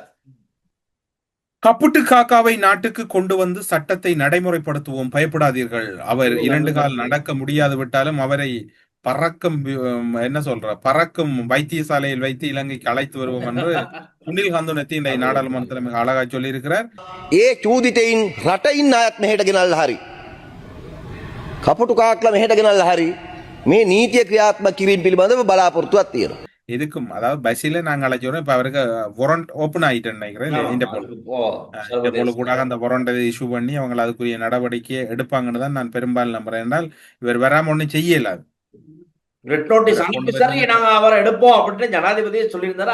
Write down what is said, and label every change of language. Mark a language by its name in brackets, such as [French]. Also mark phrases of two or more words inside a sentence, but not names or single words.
[Tamil] கப்புட்டு காக்காவை நாட்டுக்கு கொண்டு வந்து சட்டத்தை நடைமுறைப்படுத்துவோம், பயப்படாதீர்கள். அவர் 2 கால் நடக்க முடியாது விட்டாலும் அவரை பறக்கும் பறக்கும் வைத்தியசாலையில் வைத்து இலங்கைக்கு அழைத்து வருவோம் என்று சுனில் கந்துனத்தி இந்த நாடாளுமன்றத்தில் மிக அழகா சொல்லி இருக்கிறார். [Sinhala] ඒ චූදිතයින් රටයින් අයත් මෙහෙට ගෙනල්ලා හරි කපුටු කාක්ලා මෙහෙට ගෙනල්ලා හරි මේ නීතිය ක්‍රියාත්මක කිරීම පිළිබඳව බලාපොරොත්තුවක් තියෙනවා. [Tamil] இதுக்கும் அதாவது பஸ்ஸில நாங்க அழைச்சோம். இப்ப அவருக்கு [English] warrant open [Tamil] ஆயிட்டேன்னு நினைக்கிறேன். இந்த போல கூட அந்த [English] warrant issue [Tamil] பண்ணி அவங்க அதுக்குரிய நடவடிக்கை எடுப்பாங்கன்னு தான் நான் பெரும்பாலும் நம்புறேன். என்றால் இவர் வராம ஒன்னும் செய்யல. [English] red notice [Tamil] அனுப்பி சரி நாங்க அவரை எடுப்போம் அப்படின்னு ஜனாதிபதியே சொல்லியிருந்தாரு.